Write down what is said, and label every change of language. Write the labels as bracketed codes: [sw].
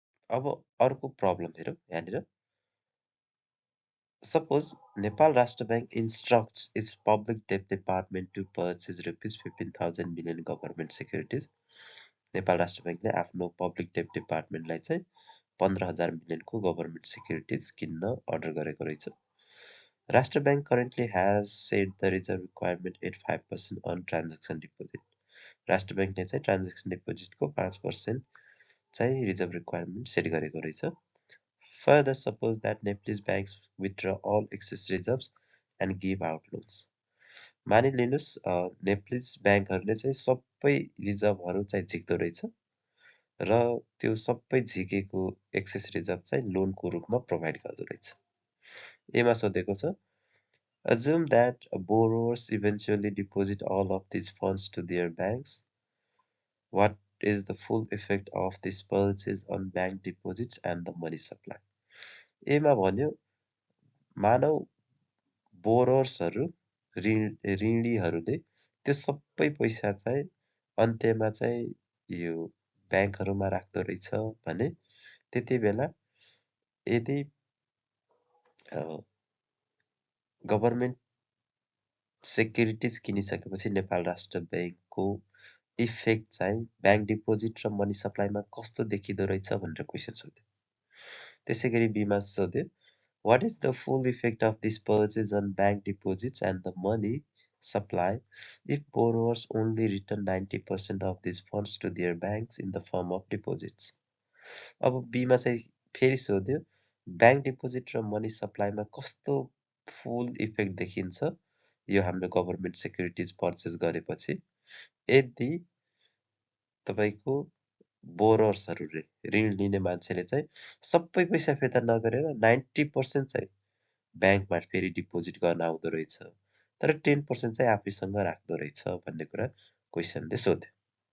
[ne] अब अर्को प्रब्लम हेरौँ यहाँनिर। [en] Suppose Nepal Rashtra Bank instructs its public debt department to purchase rupees 15,000 million government securities. [ne] Nepal राष्ट्र ब्याङ्कले आफ्नो पब्लिक डेट डिपार्टमेन्टलाई चाहिँ 15,000 मिलियनको गभर्मेन्ट सेक्युरिटिज किन्न अर्डर गरेको रहेछ। [en] Rashtra bank currently has set the reserve requirement at 5% on transaction deposit. [ne] राष्ट्र ब्याङ्कले चाहिँ ट्रान्जेक्सन डिपोजिटको 5% चाहिँ रिजर्भ रिक्वायरमेन्ट सेट गरेको रहेछ। [en] Further, suppose that Nepalese banks withdraw all excess reserves and give out loans. [ne] मानिलिनुहोस् Nepalese ब्याङ्कहरूले चाहिँ सबै रिजर्भहरू चाहिँ झिक्दो रहेछ र त्यो सबै झिकेको एक्सेस रिजर्भ चाहिँ लोनको रूपमा प्रोभाइड गर्दो रहेछ। एमा सोधेको छ [en] assume that borrowers eventually deposit all of these funds to their banks. What is the full effect of this purchase on bank deposits and the money supply? [ne] एमा भन्यो मानव बोरोर्सहरू ऋणीहरूले त्यो सबै पैसा चाहिँ अन्त्यमा चाहिँ यो ब्याङ्कहरूमा राख्दो रहेछ भने त्यति बेला यदि गभर्मेन्ट सेक्युरिटिज किनिसकेपछि नेपाल राष्ट्र ब्याङ्कको इफेक्ट चाहिँ ब्याङ्क डिपोजिट र मनी सप्लाईमा कस्तो देखिँदो रहेछ भनेर क्वेसन सोध्यो। त्यसै गरी बीमा सोध्यो [en] what is the full effect of this purchase on bank deposits and the money supply if borrowers only return 90% of these funds to their banks in the form of deposits? [ne] अब बीमा चाहिँ फेरि सोध्यो ब्याङ्क डिपोजिट र money सप्लाईमा कस्तो फुल effect देखिन्छ यो हाम्रो गभर्मेन्ट सेक्युरिटिज पर्चेस गरेपछि यदि तपाईको बोरर्सहरूले ऋण लिने मान्छेले चाहिँ सबै पैसा फिर्ता नगरेर 90% चाहिँ ब्याङ्कमा फेरि डिपोजिट गर्न आउँदो रहेछ तर 10% चाहिँ आफैसँग राख्दो रहेछ भन्ने कुरा क्वेसनले सोध्यो।